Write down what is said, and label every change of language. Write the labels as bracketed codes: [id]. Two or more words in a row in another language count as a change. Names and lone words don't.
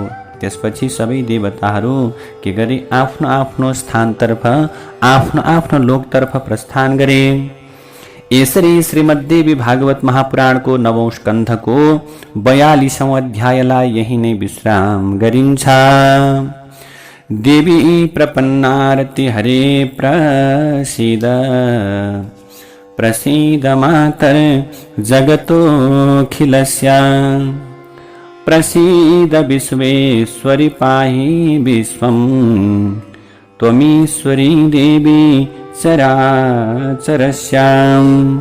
[ne] त्यसपछि सबै देवताहरू के गरे, आफ्नो आफ्नो स्थानतर्फ आफ्नो आफ्नो लोकतर्फ प्रस्थान गरे। यसरी श्रीमद्देवी भागवत महापुराणको 9औं स्कन्धको 42औं अध्यायलाई यही नै विश्राम गरिन्छ। [sa] देवी प्रपन्नारति हरे प्रसीद प्रसीद मातर जगतोऽखिलस्य प्रसीद विश्वेश्वरि पाहि विश्वं त्वमीश्वरी देवी चराचरस्याम्।